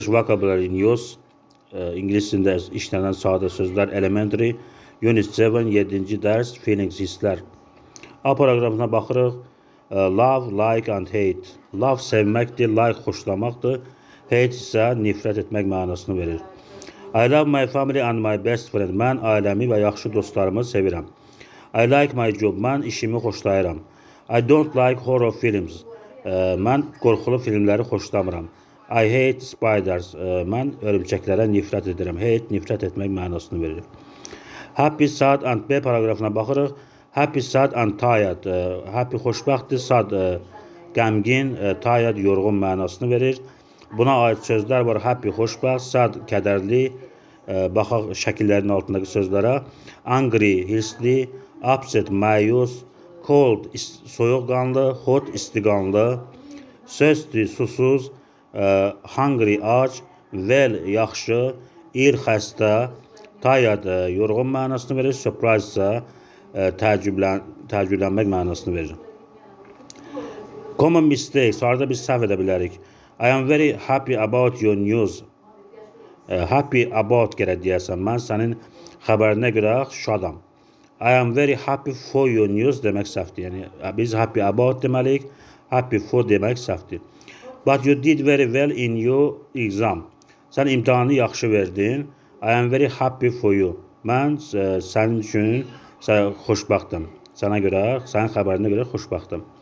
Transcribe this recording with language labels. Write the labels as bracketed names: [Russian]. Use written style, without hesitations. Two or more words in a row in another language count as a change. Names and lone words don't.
[English] Vocabulary News, [Azerbaijani] ingilis dilində işlənən sadə sözlər, [English] Elementary, Unit 7, [Azerbaijani] 7-ci dərs, Feelings, hisslər. A proqramına baxırıq. [English] Love, like and hate. [Azerbaijani] Love sevməkdir, like xoşlamaqdır, hate isə nifrət etmək mənasını verir. [English] I love my family and my best friend. [Azerbaijani] Mən ailəmi və yaxşı dostlarımı sevirəm. [English] I like my job. [Azerbaijani] Mən işimi xoşlayıram. [English] I don't like horror films. [Azerbaijani] Mən qorxulu filmləri xoşlamıram. [English] I hate spiders. [Azerbaijani] Mən örümcəklərə nifrət edirəm. Hate, nifrət etmək mənasını verir. [English] Happy, sad and [Azerbaijani] B paragrafına baxırıq. [English] Happy, sad and tired. [Azerbaijani] Happy xoşbəxtdir, sad qəmgin, tired yorğun mənasını verir. Buna aid sözlər var. Happy xoşbəxt, sad kədərli. Baxaq şəkillərin altındakı sözlərə. Angry hirsli, upset məyus, cold soyuqqanlı, hot istiqanlı, thirsty susuz, hungry aç, well yaxşı, ill xəstə, tired yorğun mənasını verir, surprise isə təəccüblənmək mənasını verir. [English] Common mistakes, [Azerbaijani] harada biz səhv edə bilərik. [English] I am very happy about your news. Happy about [Azerbaijani] gərək deyəsən, mən sənin xəbərinə görə şadam. [English] I am very happy for your news [Azerbaijani] demək səhvdir. Yəni, biz [English] happy about [Azerbaijani] deməliyik, [English] happy for [Azerbaijani] demək səhvdir. [English] But you did very well in your exam. [Azerbaijani] Sən imtahanı yaxşı verdin. [English] I am very happy for you. [Azerbaijani] Mən sənin üçün xoşbəxtəm. Sənə görə, sənin xəbərinə görə xoşbəxtəm.